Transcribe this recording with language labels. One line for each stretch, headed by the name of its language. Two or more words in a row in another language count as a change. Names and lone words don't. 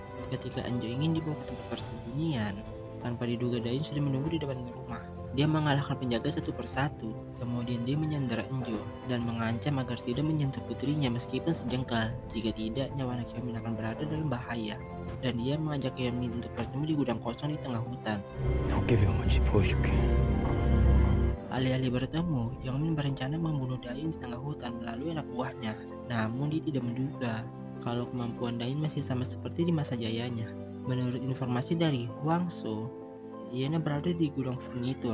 Indonesian: Ketika Anjo ingin dibawa ke tempat persembunyian, tanpa diduga Dayun sudah menunggu di depan rumah. Dia mengalahkan penjaga satu persatu, kemudian dia menyandera Enjo dan mengancam agar tidak menyentuh putrinya meskipun sejengkal. Jika tidak, nyawa anak Yang Min akan berada dalam bahaya. Dan dia mengajak Yang Min untuk bertemu di gudang kosong di tengah hutan.
Korean: 도깨비가 뭔지 보여줄게.
Indonesian: Alih-alih bertemu, Yang Min berencana membunuh Dayun di tengah hutan melalui anak buahnya. Namun dia tidak menduga kalau kemampuan Dayun masih sama seperti di masa jayanya. Menurut informasi dari Huang So, Yana berada di gudang furnitur.